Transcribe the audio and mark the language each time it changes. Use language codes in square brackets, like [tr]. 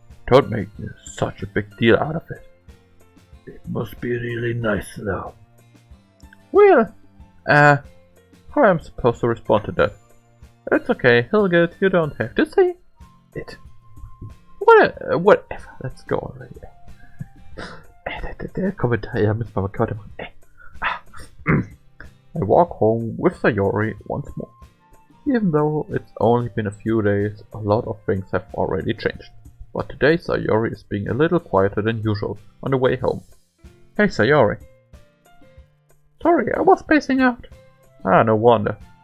[en] Don't make such a big deal out of it. It must be really nice though. Well, how am I supposed to respond to that? It's okay, Hilgert, you don't have to say it. Whatever, let's go already. [de] Kommentar müssen wir mal gerade machen. [en] I walk home with Sayori once more. Even though it's only been a few days, a lot of things have already changed. But today Sayori is being a little quieter than usual on the way home. Hey Sayori. Sorry, I was spacing out. Ah, no wonder.